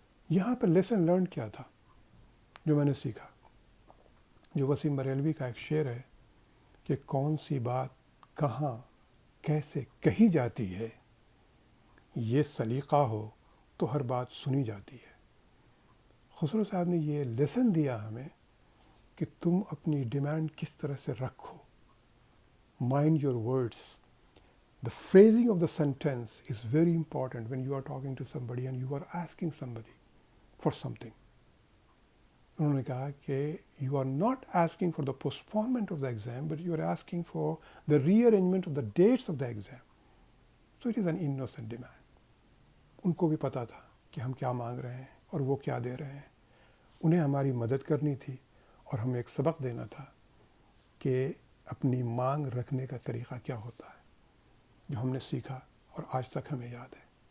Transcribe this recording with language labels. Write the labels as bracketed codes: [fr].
[ur] یہاں پہ lesson learn کیا تھا جو میں نے سیکھا؟ جو وسیم بریلوی کا ایک شعر ہے کہ کون سی بات کہاں کیسے کہی جاتی ہے، یہ سلیقہ ہو تو ہر بات سنی جاتی ہے. خسرو صاحب نے یہ لیسن دیا ہمیں کہ تم اپنی ڈیمانڈ کس طرح سے رکھو. [en] Mind your words. The phrasing of the sentence is very important when you are talking to somebody and you are asking somebody for something. [ur] انہوں نے کہا کہ [en] you are not asking for the postponement of the exam, but you are asking for the rearrangement of the dates of the exam. So it is an innocent demand. [ur] ان کو بھی پتا تھا کہ ہم کیا مانگ رہے ہیں اور وہ کیا دے رہے ہیں. انہیں ہماری مدد کرنی تھی اور ہمیں ایک سبق دینا تھا کہ اپنی مانگ رکھنے کا طریقہ کیا ہوتا ہے، جو ہم نے سیکھا اور آج تک ہمیں یاد ہے.